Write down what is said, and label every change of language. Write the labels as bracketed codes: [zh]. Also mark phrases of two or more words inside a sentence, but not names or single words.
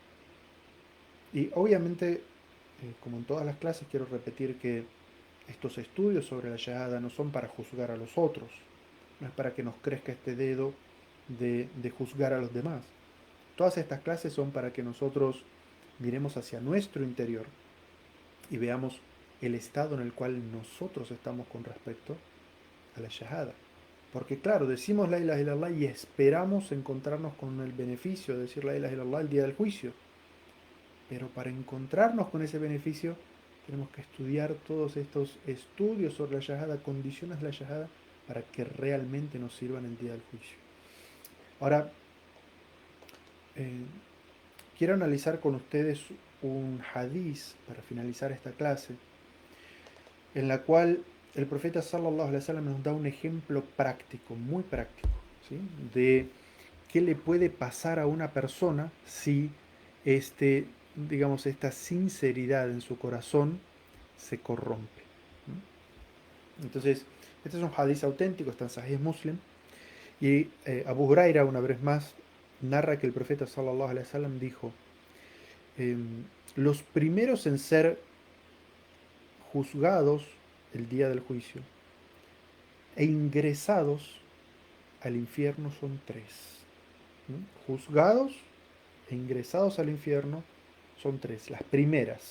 [es] Y obviamente, como en todas las clases, quiero repetir que estos estudios sobre la Shahada no son para juzgar a los otros, no es para que nos crezca este dedo de juzgar a los demás. Todas estas clases son para que nosotros miremos hacia nuestro interior y veamos el estado en el cual nosotros estamos con respecto a la Shahada. Porque claro, decimos [ar] لا إله إلا الله [es] y esperamos encontrarnos con el beneficio de decir [ar] لا إله إلا الله [es] el día del juicio. Pero para encontrarnos con ese beneficio tenemos que estudiar todos estos estudios sobre la Shahada, condiciones de la Shahada, para que realmente nos sirvan el día del juicio. Ahora, eh, quiero analizar con ustedes un hadiz para finalizar esta clase, en la cual el profeta [ar] صلى الله عليه وسلم [es] nos da un ejemplo práctico, muy práctico, ¿sí? De qué le puede pasar a una persona si digamos, esta sinceridad en su corazón se corrompe. Entonces, este es un hadiz auténtico, está en Sahih Muslim, y Abu Huraira, una vez más, narra que el profeta [ar] صلى الله عليه وسلم [es] dijo, los primeros en ser juzgados el día del juicio e ingresados al infierno son tres. Juzgados e ingresados al infierno son tres, las primeras.